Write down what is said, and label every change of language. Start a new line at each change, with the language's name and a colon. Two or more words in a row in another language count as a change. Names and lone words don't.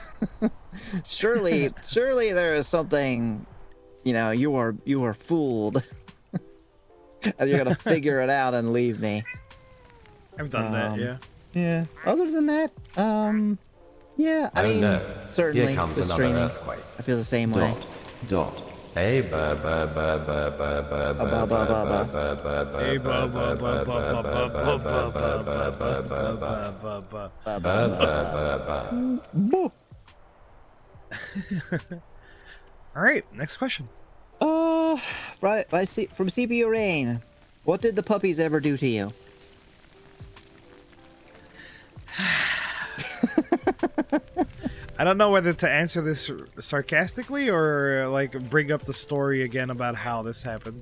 English: surely there is something, you are fooled. And you're gonna figure it out and leave me. I've done that, yeah. Yeah. Other than that, yeah, I mean, no. certainly Here comes with another streaming, earthquake. I feel the same way. Dot. Hey, ba ba ba ba ba ba ba ba ba ba ba ba Hey, ba, ba, ba, ba, ba, ba, ba, ba, ba, Boo. All right, next question. Right, from CPU Rain, what did the puppies ever do to you? I don't know whether to answer this sarcastically or like bring up the story again about how this happened.